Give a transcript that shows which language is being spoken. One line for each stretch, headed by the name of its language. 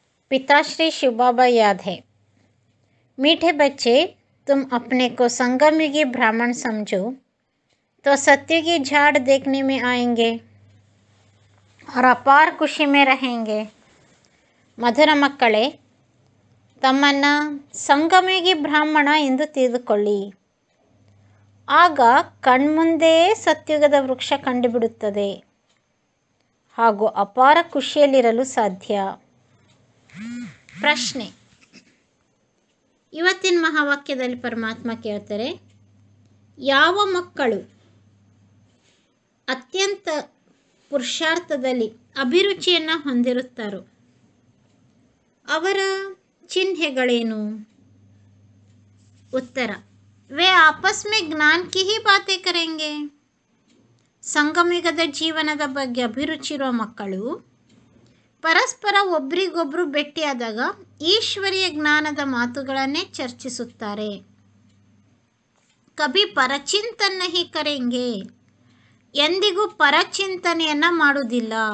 Hindi: पिताश्री शिव बाबा याद है। मीठे बच्चे, तुम अपने को संगमयुगी ब्राह्मण समझो तो सत्युगी झाड़ देखने में आएंगे और अपार खुशी में रहेंगे.
Kannada: ಮಧುರ ಮಕ್ಕಳೇ, ತಮ್ಮನ್ನು ಸಂಗಮಯುಗಿ ಬ್ರಾಹ್ಮಣ ಎಂದು ತಿಳಿದುಕೊಳ್ಳಿ. ಆಗ ಕಣ್ಮುಂದೇ ಸತ್ಯುಗದ ವೃಕ್ಷ ಕಂಡುಬಿಡುತ್ತದೆ ಹಾಗೂ ಅಪಾರ ಖುಷಿಯಲ್ಲಿರಲು ಸಾಧ್ಯ. ಪ್ರಶ್ನೆ: ಇವತ್ತಿನ ಮಹಾವಾಕ್ಯದಲ್ಲಿ ಪರಮಾತ್ಮ ಕೇಳ್ತಾರೆ, ಯಾವ ಮಕ್ಕಳು ಅತ್ಯಂತ ಪುರುಷಾರ್ಥದಲ್ಲಿ ಅಭಿರುಚಿಯನ್ನು ಹೊಂದಿರುತ್ತಾರೋ ಅವರ ಚಿಹ್ನೆಗಳೇನು?
Hindi: उत्तर वे आपस में ज्ञान की ही बातें करेंगे.
Kannada: ಸಂಗಮಯುಗದ ಜೀವನದ ಬಗ್ಗೆ ಅಭಿರುಚಿ ಇರುವ ಮಕ್ಕಳು ಪರಸ್ಪರ ಒಬ್ರಿಗೊಬ್ರು ಭೇಟಿಯಾದಾಗ ಈಶ್ವರೀಯ ಜ್ಞಾನದ ಮಾತುಗಳನ್ನೇ ಚರ್ಚಿಸುತ್ತಾರೆ.
Hindi: ಕಭಿ ಪರಚಿಂತನ ನಹಿ ಕರೆಂಗೆ,
Kannada: ಎಂದಿಗೂ ಪರಚಿಂತನೆಯನ್ನು ಮಾಡುವುದಿಲ್ಲ.